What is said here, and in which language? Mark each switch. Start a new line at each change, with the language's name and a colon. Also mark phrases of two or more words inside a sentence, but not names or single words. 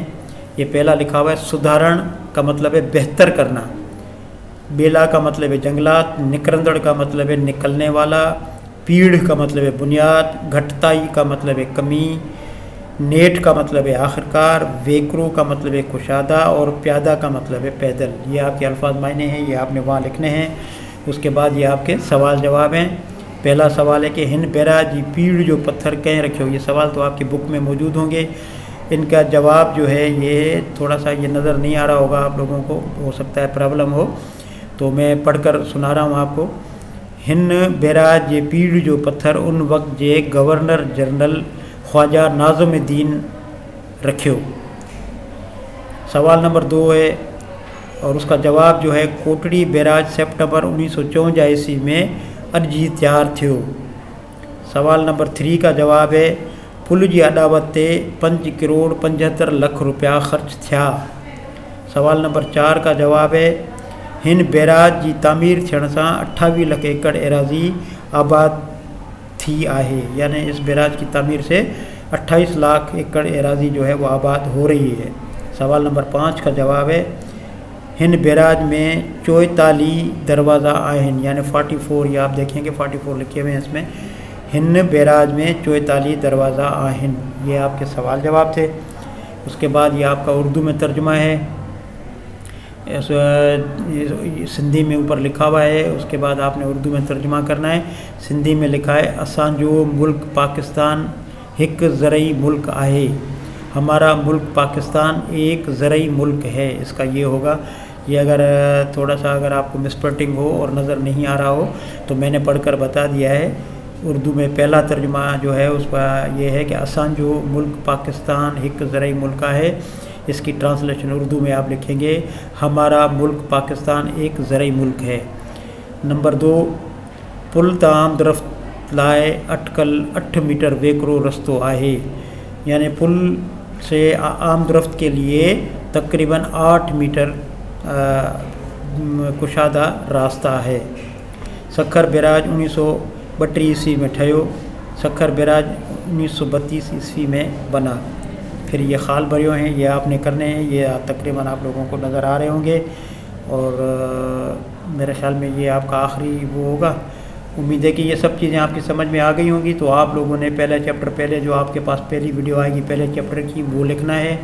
Urdu: یہ پہلا لکھا ہوا ہے سدھارن کا مطلب ہے بہتر کرنا، بیلا کا مطلب ہے جنگلات، نکرندڑ کا مطلب ہے نکلنے والا، پیڑھ کا مطلب ہے بنیاد، گھٹتائی کا مطلب ہے کمی، نیٹ کا مطلب ہے آخرکار، ویکرو کا مطلب ہے کشادہ اور پیادہ کا مطلب ہے پیدل. یہ آپ کے الفاظ معنی ہیں، یہ آپ نے وہاں لکھنے ہیں۔ اس کے بعد یہ آپ کے سوال جواب ہیں. پہلا سوال ہے کہ
Sindhi: हिन बैराज जी पीढ़ जो पत्थर कंहिं रखियो।
Urdu: یہ سوال تو آپ کی بک میں موجود ہوں گے۔ ان کا جواب جو ہے یہ تھوڑا سا یہ نظر نہیں آ رہا ہوگا آپ لوگوں کو، ہو سکتا ہے پرابلم ہو، تو میں پڑھ کر سنا رہا ہوں آپ کو.
Sindhi: हिन बेराज जे पीड़ जो पत्थर उन वक्त जे गवर्नर जनरल ख्वाजा नाज़ुमुद्दीन रखियो।
Urdu: سوال نمبر 2 ہے اور اس کا جواب جو ہے
Sindhi: कोटड़ी बैराज सितंबर 1954 ईस्वी में अर्जी तैयार थियो।
Urdu: سوال نمبر 3 کا جواب ہے
Sindhi: पुल जी अदावत ते 5 करोड़ 75 लाख रुपया ख़र्च थिया।
Urdu: سوال نمبر 4 کا جواب ہے
Sindhi: हिन बैराज जी तामीर थियण सां 28 लाख एकड़ एराज़ी आबाद थी आहे,
Urdu: یعنی اس بیراج کی تعمیر سے 28 لاکھ ایکڑ اراضی جو ہے وہ آباد ہو رہی ہے. سوال نمبر 5 کا جواب ہے
Sindhi: हिन बैराज में 44 दरवाज़ा आहिन,
Urdu: یعنی 44، یہ آپ دیکھیں گے 44 لکھے ہوئے ہیں اس میں.
Sindhi: हिन बैराज में 44 दरवाज़ा आहिन,
Urdu: یہ آپ کے سوال جواب تھے. اس کے بعد یہ آپ کا اردو میں ترجمہ ہے، سندھی میں اوپر لکھا ہوا ہے، اس کے بعد آپ نے اردو میں ترجمہ کرنا ہے. سندھی میں لکھا ہے
Sindhi: असांजो मुल्क पाकिस्तान एक ज़रई मुल्क आहे,
Urdu: ہمارا ملک پاکستان ایک زرعی ملک ہے. اس کا یہ ہوگا، یہ اگر تھوڑا سا اگر آپ کو مس پرنٹنگ ہو اور نظر نہیں آ رہا ہو تو میں نے پڑھ کر بتا دیا ہے. اردو میں پہلا ترجمہ جو ہے اس کا یہ ہے کہ
Sindhi: असांजो मुल्क पाकिस्तान एक ज़रई मुल्क है।
Urdu: اس کی ٹرانسلیشن اردو میں آپ لکھیں گے ہمارا ملک پاکستان ایک زرعی ملک ہے.
Sindhi: नंबर 2, पुल ताम दरख्त लाए अटकल 8 मीटर वेकरो रस्तो आहे,
Urdu: یعنی پل سے آم درخت کے لیے تقریباً 8 میٹر کشادہ راستہ ہے.
Sindhi: सखर बैराज 1932 ईस्वी में ठहियो,
Urdu: سکھر بیراج 1932 عیسوی میں بنا. پھر یہ
Sindhi: खाल भरियो
Urdu: ہیں، یہ آپ نے کرنے ہیں، یہ تقریباً آپ لوگوں کو نظر آ رہے ہوں گے اور میرے خیال میں یہ آپ کا آخری وہ ہوگا. امید ہے کہ یہ سب چیزیں آپ کی سمجھ میں آ گئی ہوں گی۔ تو آپ لوگوں نے پہلا چیپٹر، پہلے جو آپ کے پاس پہلی ویڈیو آئے گی پہلے چیپٹر کی، وہ لکھنا ہے.